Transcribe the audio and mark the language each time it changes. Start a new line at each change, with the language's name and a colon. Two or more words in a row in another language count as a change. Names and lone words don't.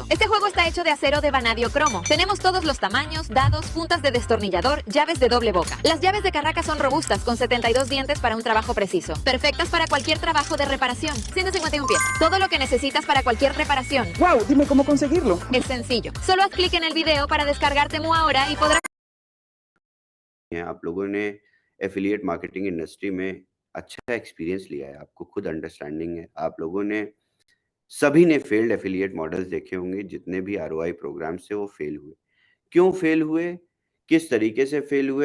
Spanish: Este juego está hecho de acero de vanadio cromo. Tenemos todos los tamaños, dados, puntas de destornillador, llaves de doble boca. Las llaves de Carraca son robustas, con 72 dientes para un trabajo preciso. Perfectas para cualquier trabajo de reparación. 151 piezas. Todo lo que necesitas para cualquier reparación. ¡Wow! Dime cómo conseguirlo. Es sencillo. Solo haz clic en el video para descargar Temu ahora y podrás...
Hindi: आप लोगों ने
English: affiliate marketing industry
Hindi: में अच्छा एक्सपीरियंस लिया है, आपको खुद अंडरस्टैंडिंग है। आप लोगों ने सभी ने
English: failed affiliate models
Hindi: देखे होंगे, जितने भी
English: ROI programs
Hindi: थे वो फेल हुए। क्यों फेल हुए? किस तरीके से फेल हुए?